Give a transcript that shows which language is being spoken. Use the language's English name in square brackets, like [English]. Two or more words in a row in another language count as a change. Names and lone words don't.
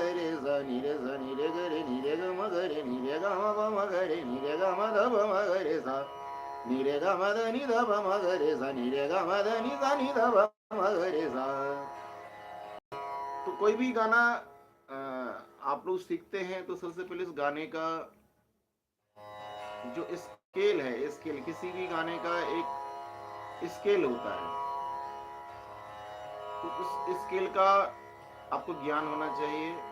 [Hindi] रे सा नि रे सा नि रे ग रे नि रे ग म ग रे नि रे ग म प म ग रे नि रे ग म द प म ग रे सा नि रे ग म द नि द प म ग रे सा नि रे ग म द नि सा नि द प म ग रे सा। तो कोई भी गाना आप लोग सीखते हैं तो सबसे पहले इस गाने का जो स्केल है, स्केल किसी भी गाने का एक स्केल होता है, तो उस स्केल का आपको ज्ञान होना चाहिए।